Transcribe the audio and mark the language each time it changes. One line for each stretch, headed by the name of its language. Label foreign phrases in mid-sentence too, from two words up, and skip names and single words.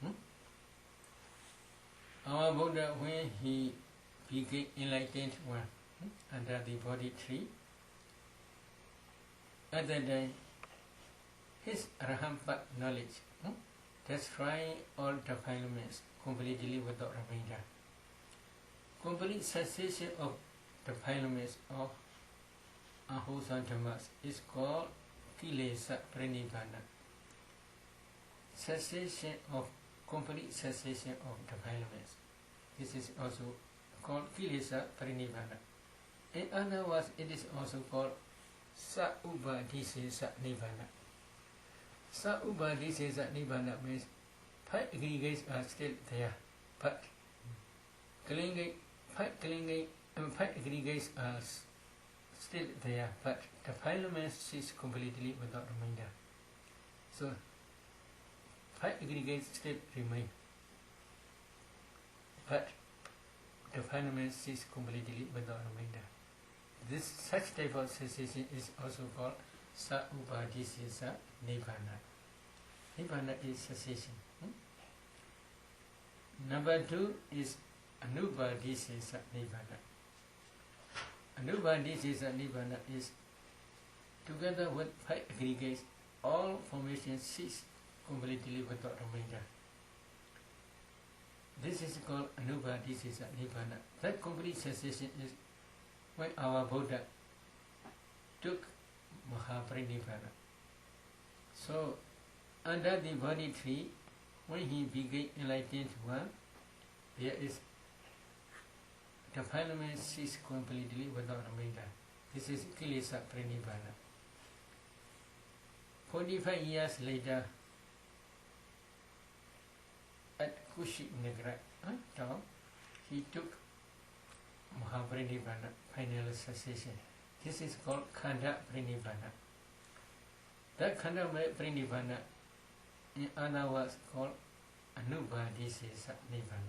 English: Our Buddha, when he became enlightened one under the Bodhi tree, at that time, his Arhampa knowledge destroying all defilements completely without remainder. Complete cessation of defilements of unwholesome dhammas is called
Pali: kilesa pranibbana.
English: Cessation of complete cessation of defilements. This is also called
Pali: kilesa pranibbana.
English: In other words, it is also called
Pali: sa-ubadhisesa nibbana. Sa-ubadhisesa nibbana
English: means five aggregates are still there, but five aggregates are still there, but defilements cease completely without remainder. So five aggregates still remain, but defilements cease completely without remainder. This such type of cessation is also called
Pali: sa-ubadhisesa nibbana.
English: Nibbana is cessation. Number two is
Pali: anubadhisesa nibbana. Anubadhisesa nibbana
English: is together with five aggregates, all formations cease completely without remainder. This is called
Pali: anubadhisesa nibbana.
English: That complete cessation is when our Buddha took Mahaparinibbana. So, under the Bodhi tree, when he became enlightened one, there is defilement cease completely without remainder. This is
Pali: kilesa pranibbana.
English: 45 years later, at Kushinagra town, he took Mahaparinibbana, final cessation. This is called
Pali: Khanda Parinibbana.
English: That
Pali: Khanda Parinibbana,
English: in other words, called
Pali: Anubadhisesa Nibbana.